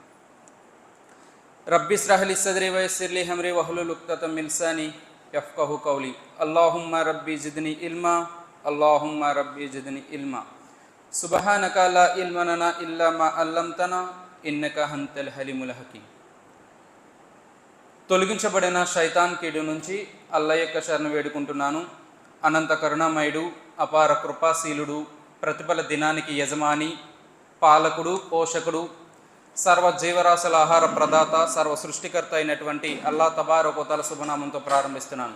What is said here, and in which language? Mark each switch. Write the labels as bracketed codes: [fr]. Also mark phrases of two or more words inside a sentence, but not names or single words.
[ar] رب اشرح لي صدري ويسر لي أمري واحلل عقدة من لساني يفقهوا قولي. اللهم ربي زدني علما، اللهم ربي زدني علما. سبحانك لا علم لنا إلا ما علمتنا إنك أنت الحليم الحكيم. [te] తొలగించబడిన శైతాన్ కీడు నుంచి అల్లా యొక్క శరణు వేడుకుంటున్నాను. అనంత కరుణామయుడు, అపార కృపాశీలుడు, ప్రతిఫల దినానికి యజమాని, పాలకుడు, పోషకుడు, సర్వ జీవరాశుల ఆహార ప్రదాత, సర్వ సృష్టికర్త అయినటువంటి అల్లా [ar] تبارك وتعالى [te] శుభనామంతో ప్రారంభిస్తున్నాను.